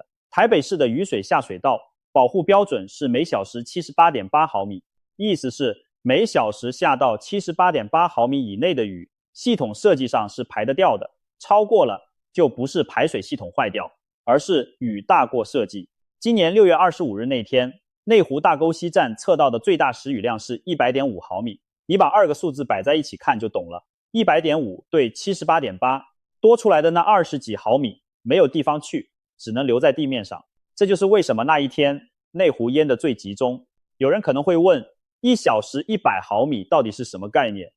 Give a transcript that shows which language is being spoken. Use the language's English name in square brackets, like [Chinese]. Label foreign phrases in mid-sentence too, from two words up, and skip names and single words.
[Chinese] 台北市的雨水下水道保護標準是每小時 78.8 毫米，意思是每小時下到 78.8 毫米以內的雨，系統設計上是排得掉的，超過了就不是排水系統壞掉，而是雨大過設計。今年6月25日那天，內湖大溝溪站測到的最大時雨量是 100.5 毫米，你把2個數字擺在一起看就懂了。100.5 對 78.8， 多出來的那20幾毫米沒有地方去，只能留在地面上。這就是為什麼那一天內湖淹得最集中。有人可能會問，1小時100毫米到底是什麼概念？